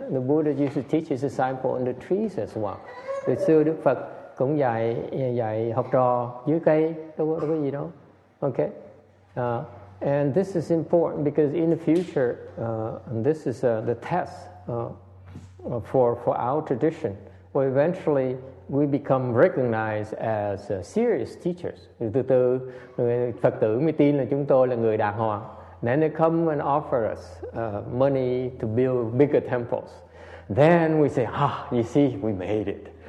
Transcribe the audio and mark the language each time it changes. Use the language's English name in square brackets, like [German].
[English] The Buddha used to teach his disciple in the trees as well. [Vietnamese] Từ xưa Đức Phật cũng dạy học trò dưới cây, đâu có gì đâu. Okay. [English] And this is important because in the future, and this is the test for our tradition. Well, eventually we become recognized as serious teachers. [Vietnamese] Từ từ Phật tử mới tin là chúng tôi là người đàng hoàng. [English] Then they come and offer us money to build bigger temples. Then we say, you see, we made it.